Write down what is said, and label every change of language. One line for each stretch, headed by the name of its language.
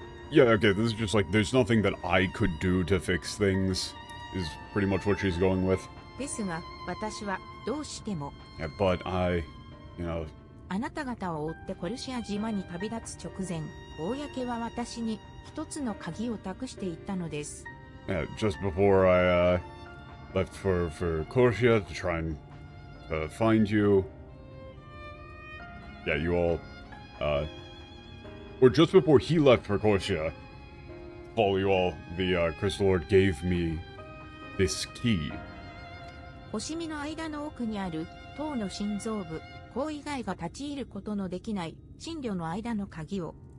English: Yeah, okay, this is just like, there's nothing that I could do to fix things, is pretty much what she's going with.
Japanese: ですが、私はどうしても
English: Yeah, but I,
Japanese: あなた方を追ってコルシア島に旅立つ直前、公は私に一つの鍵を託していったのです。
English: yeah, just before I, left for Corsia to try and, find you. Yeah, you all, or just before he left for Corsia, the Crystal Lord gave me this key.
Japanese: 星見の間の奥にある塔の心臓部、こう以外が立ち入ることのできない神旅の間の鍵を。